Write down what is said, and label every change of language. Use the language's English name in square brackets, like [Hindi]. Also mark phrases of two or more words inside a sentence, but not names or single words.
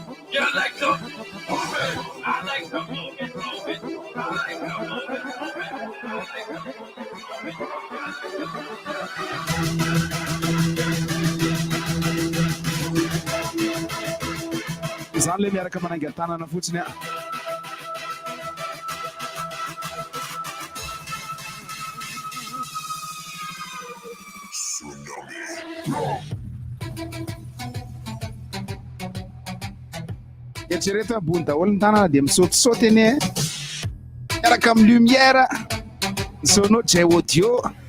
[English] You like to move it. I like to move it, move it. I like to move it, move it. I like to move it. [Malagasy] Zany le miaraka mananga tanana fotsiny. Eritrereto ambony daholo ny tanana dia misaotisaoty eny miaraka amin'ny lumière sono jay audio.